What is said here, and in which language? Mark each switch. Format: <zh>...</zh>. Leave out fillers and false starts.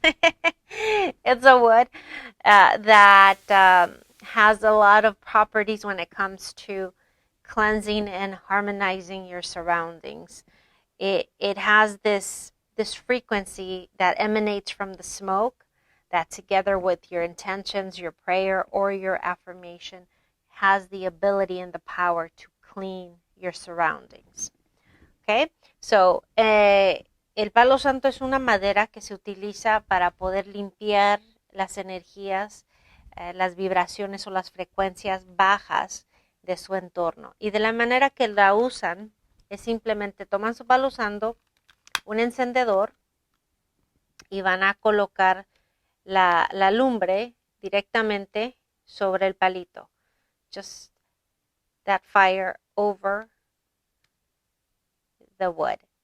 <en>It's a wood that has a lot of properties when it comes to cleansing and harmonizing your surroundings. It has this frequency that emanates from the smoke that, together with your intentions, your prayer, or your affirmation, has the ability and the power to clean your surroundings. Okay, so</en> <es>el Palo Santo es una madera que se utiliza para poder limpiar las energías, las vibraciones o las frecuencias bajas de su entorno. Y de la manera que la usan es simplemente toman su Palo Santo, un encendedor, y van a colocar la lumbre directamente sobre el palito.</es> <en>Just that fire over the wood.</en>